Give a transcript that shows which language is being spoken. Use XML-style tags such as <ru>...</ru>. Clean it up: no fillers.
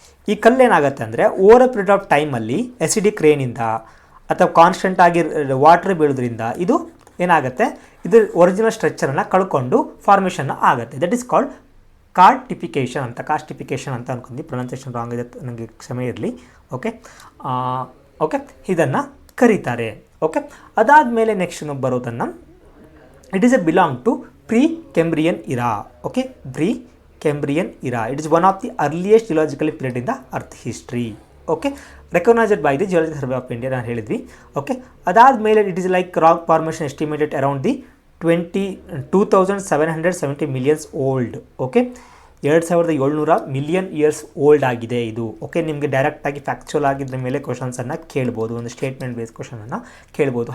<kn>ಈ ಕಲ್ಲೇನಾಗುತ್ತೆ ಅಂದರೆ</kn> <en>over a period of</en> <kn>ಟೈಮಲ್ಲಿ ಅಸಿಡಿಕ್ ರೇನಿಂದ ಅಥವಾ ಕಾನ್ಸ್ಟೆಂಟ್ ಆಗಿ ವಾಟರ್ ಬೀಳೋದ್ರಿಂದ ಇದು ಏನಾಗುತ್ತೆ, ಇದು ಒರಿಜಿನಲ್ ಸ್ಟ್ರಕ್ಚರನ್ನು ಕಳ್ಕೊಂಡು ಫಾರ್ಮೇಷನ್ ಆಗುತ್ತೆ.</kn> <en>that is called karstification</en> <kn>ಅಂತ ಅನ್ಕೊಂಡು. ಪ್ರೊನೌನ್ಸಿಯೇಷನ್ ರಾಂಗ್ ಇದೆ, ನನಗೆ ಕ್ಷಮೆ ಇರಲಿ. ಓಕೆ, ಇದನ್ನು ಕರೀತಾರೆ.</kn> <en>okay,</en> <kn>ಅದಾದಮೇಲೆ</kn> <en>next</en> <kn>ಬರೋದನ್ನು</kn> <en>It is a belong to pre Cambrian era. Okay, Cambrian era. It is one of the earliest geological period in the earth history. Okay, recognized by the Geological Survey of India</en> <kn>ನಾನು ಹೇಳಿದ್ವಿ.</kn> <en>okay,</en> <kn>ಅದಾದಮೇಲೆ</kn> <en>It is like rock formation estimated around the 2770 millions old. Okay, 2700 million years old</en> <kn>ಆಗಿದೆ ಇದು. Okay, ನಿಮಗೆ ಡೈರೆಕ್ಟಾಗಿ factual ಆಗಿದ್ರ ಮೇಲೆ ಕ್ವಶನ್ಸನ್ನು ಕೇಳ್ಬೋದು, ಒಂದು ಸ್ಟೇಟ್ಮೆಂಟ್ ಬೇಸ್ ಕ್ವಶನನ್ನು ಕೇಳ್ಬೋದು.</kn>